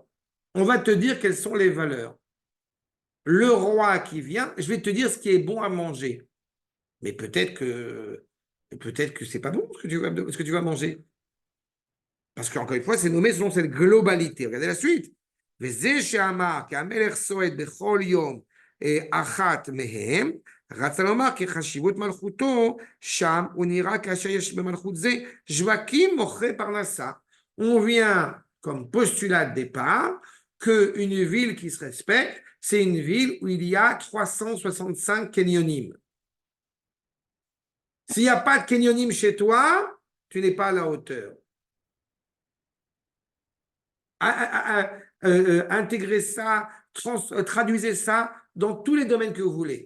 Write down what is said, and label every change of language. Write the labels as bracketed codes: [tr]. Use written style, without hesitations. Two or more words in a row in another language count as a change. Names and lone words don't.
[fr] On va te dire quelles sont les valeurs. Le roi qui vient, je vais te dire ce qui est bon à manger. Mais peut-être que c'est pas bon ce que tu vas manger. Parce qu'encore une fois, c'est nommé selon cette globalité. Regardez la suite. [he] וזה שאמר כי המלך סועד בכל יום אחת מהם, רצה לומר כי חשיבות מלכותו שם הוא נראה כאשר יש במלכות זה שווקים מוכרי פרנסה. [fr] On vient comme postulat de départ qu'une ville qui se respecte, c'est une ville où il y a 365 kenyonim. S'il n'y a pas de kenyonim chez toi, tu n'es pas à la hauteur. Intégrer ça, traduisez ça dans tous les domaines que vous voulez.